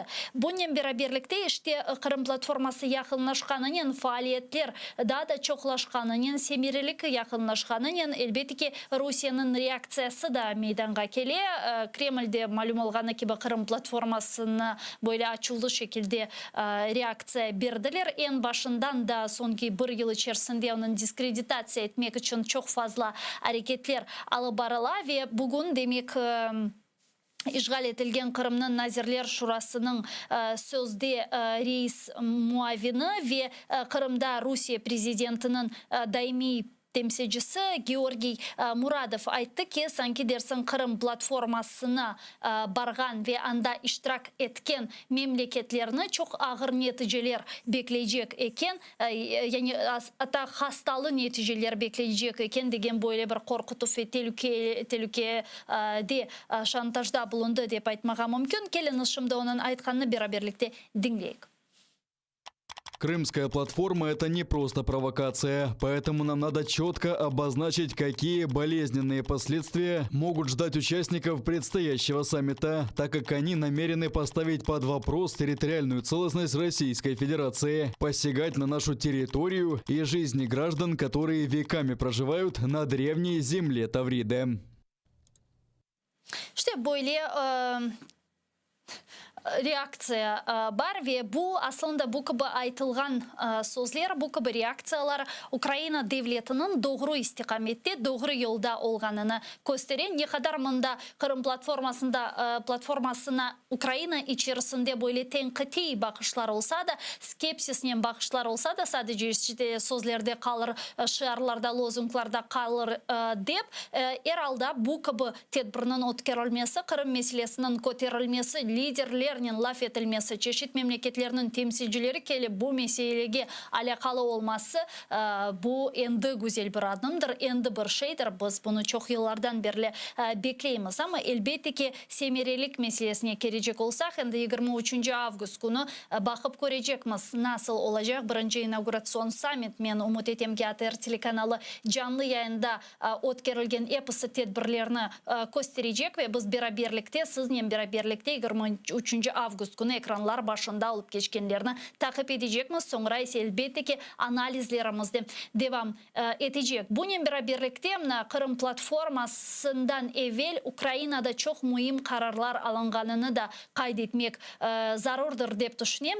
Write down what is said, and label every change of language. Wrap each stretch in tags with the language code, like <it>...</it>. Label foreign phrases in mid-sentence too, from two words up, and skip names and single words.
<crh>Bununla beraberlikte işte Kırım platforması yakınlaşkanının faaliyetler daha da çoklaşkanının, semirilik yakınlaşkanının elbette ki Rusya'nın reaksiyası da meydanga kele. Kreml'de malum olğanı gibi Kırım platformasını böyle açıldı şekilde reaksiya berdiler. En başından da sonki bir yıl içerisinde onun diskreditasiya etmek için çok fazla hareketler alıp barıla ve bugün demek İşgal etilgen Kırım'ın Nazirler Şurası'nın sözde reis muavini ve Kırım'da Rusya prezidentinin daimi temsilcisi Georgiy Muradov aytdı ki sanki dersin Kırım platformasına bargan ve anda iştirak etken memleketlerini çok ağır neticeler bekleyecek eken, yani hatta hastalı neticeler bekleyecek eken degen böyle bir korkutup ve tehlikede şantajda bulundu dep aytmağa mümkün. Келin şimdi onun aytkanını beraberlikte dinleyek.</crh> <ru>Крымская платформа – это не просто провокация, поэтому нам надо четко обозначить, какие болезненные последствия могут ждать участников предстоящего саммита, так как они намерены поставить под вопрос территориальную целостность Российской Федерации, посягать на нашу территорию и жизни граждан, которые веками проживают на древней земле Тавриды.</ru> <crh>İşte böyle reaksiya var ve bu aslında bu gibi aytılgan sözler, bu gibi reaksiyalar Ukrayna devletinin doğru istikamette, doğru yolda olganını gösteren. Ne kadar mında Kırım platformasına Ukrayna içerisinde böyle tenkiti bakışlar olsa da, skepsisle bakışlar olsa da sadece işte sözlerde kalır, şiarlarda, lozunglarda kalır dep, herhalde bu gibi tedbirinin ötkürülmesi, Kırım meselesinin köterilmesi, liderler laf etilmesi, çeşit memleketlerinin temsilcileri kelip bu meselege alakalı olması bu endi güzel bir adımdır, endi bir şeydir. Biz bunu çok yıllardan beri bekleyimiz ama elbette ki semerelik meselesine gelecek olsak endi 23 avgust günü bakıp görecekmiz nasıl olacak. Birinci inaugurasyon summit, men umut etem ki ATR telekanalı canlı yayında ötkürülgen episi tedbirlerini gösterecek ve biz beraberlikte, sizinle beraberlikte 23 avgust günü ekranlar başında olup geçkenlerini takip edecekmiz. Sonra ise elbette ki analizlerimizde devam edecek. Bunun beraberlikte Kırım platformasından evvel Ukrayna'da çok mühim kararlar alınganını da kaydetmek zarurdur dep düşünüyorum.</crh>